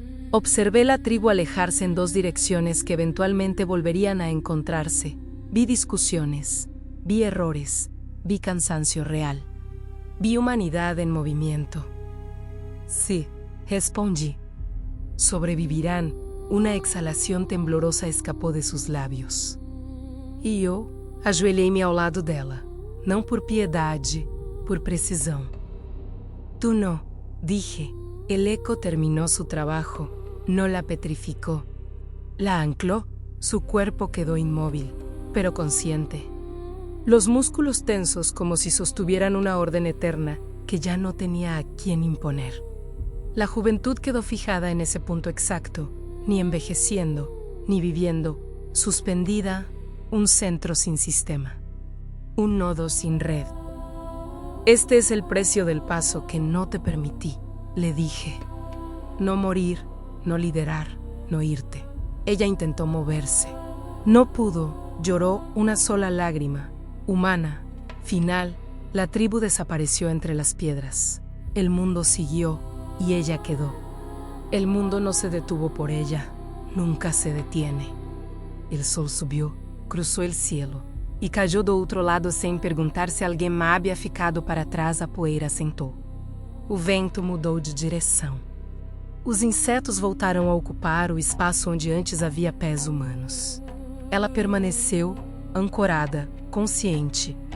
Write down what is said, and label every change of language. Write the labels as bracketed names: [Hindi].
[Spanish] Observé la tribu alejarse en 2 direcciones que eventualmente volverían a encontrarse. Vi discusiones, vi errores, vi cansancio real. Vi humanidad en movimiento. Sí, respondí. Sobrevivirán. Una exhalación temblorosa escapó de sus labios. [Portuguese] E eu ajoelhei-me ao lado dela, não por piedade, por precisão. [Spanish] Tú no, dije. El eco terminó su trabajo, no la petrificó. La ancló, su cuerpo quedó inmóvil, pero consciente. Los músculos tensos como si sostuvieran una orden eterna que ya no tenía a quién imponer. La juventud quedó fijada en ese punto exacto, ni envejeciendo, ni viviendo, suspendida, un centro sin sistema, un nodo sin red. Este es el precio del paso que no te permití, le dije. No morir, no liderar, no irte. Ella intentó moverse. No pudo, lloró una sola lágrima, humana. Final, la tribu desapareció entre las piedras. El mundo siguió y ella quedó. El mundo no se detuvo por ella, nunca se detiene. El sol subió, cruzó el cielo, [Portuguese] e caiu do outro lado sem perguntar se alguém havia ficado para trás. A poeira assentou. O vento mudou de direção. Os insetos voltaram a ocupar o espaço onde antes havia pés humanos. Ela permaneceu, ancorada, consciente.